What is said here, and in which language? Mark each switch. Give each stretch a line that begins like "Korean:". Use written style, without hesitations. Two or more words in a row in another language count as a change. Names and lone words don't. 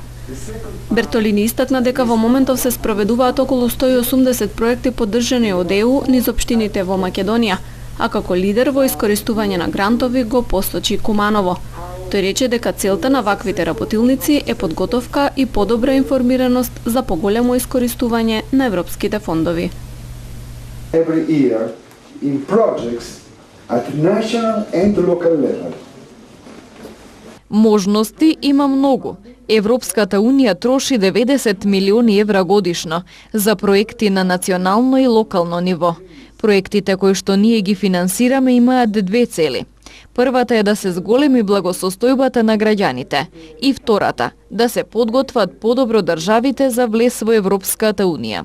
Macedonian: Бертолини истакна дека во моментов се спроведуваат околу 180 проекти поддржани од ЕУ низ општините во Македонија, а како лидер во искористување на грантови го посочи Куманово. Тој рече дека целта на ваквите работилници е подготовка и подобра информираност за поголемо искористување на европските фондови.
English: Every year in projects at national and local level.
Macedonian: Можности има многу. Европската Унија троши 90 милиони евра годишно за проекти на национално и локално ниво. Проектите кои што ние ги финансираме имаат две цели. Првата е да се зголеми благосостојбата на граѓаните и втората да се подготват подобро државите за влез во Европската Унија.